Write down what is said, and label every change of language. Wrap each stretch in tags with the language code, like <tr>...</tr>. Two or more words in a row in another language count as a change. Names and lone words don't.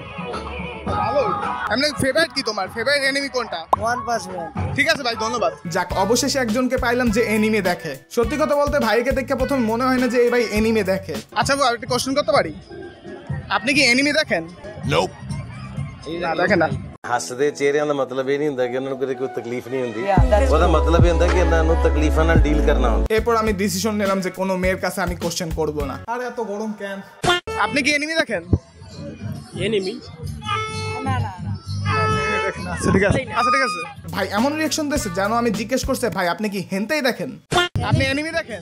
<bn>ভালো। এমনি ফেভারিট কি তোমার?</bn> <en>favorite anime</en> <bn>কোনটা? ওয়ান পাঞ্চ ম্যান। ঠিক আছে ভাই, ধন্যবাদ। যাক, অবশেষে একজনকে পাইলাম যে অ্যানিমে দেখে। সত্যি কথা বলতে ভাইকে দেখে প্রথম মনে হয় না যে এই ভাই অ্যানিমে দেখে। আচ্ছা ভাই, একটা কোশ্চেন করতে পারি? আপনি কি অ্যানিমে দেখেন?</bn> <en>Nope.</en> <bn>না দেখেন না।</bn> <pa>ਹੱਸਦੇ ਚਿਹਰਿਆਂ ਦਾ ਮਤਲਬ ਇਹ ਨਹੀਂ ਹੁੰਦਾ ਕਿ ਉਹਨਾਂ ਨੂੰ ਕੋਈ ਤਕਲੀਫ ਨਹੀਂ ਹੁੰਦੀ। ਉਹਦਾ ਮਤਲਬ ਇਹ ਹੁੰਦਾ ਕਿ ਇਹਨਾਂ ਨੂੰ ਤਕਲੀਫਾਂ ਨਾਲ ਡੀਲ ਕਰਨਾ ਹੁੰਦਾ।</pa> <bn>এরপর আমি ডিসিশন নিলাম যে কোনো মেয়ের কাছে আমি কোশ্চেন করব না। আরে এত গরম কেন? আপনি কি অ্যানিমে দেখেন? এনিমি? না না না। আচ্ছা ঠিক আছে, আচ্ছা ঠিক আছে ভাই। এমন রিঅ্যাকশন দিয়েছে জানো আমি জিজ্ঞেস করছে ভাই আপনি কি হেনতেই দেখেন? আপনি অ্যানিমে দেখেন?</bn>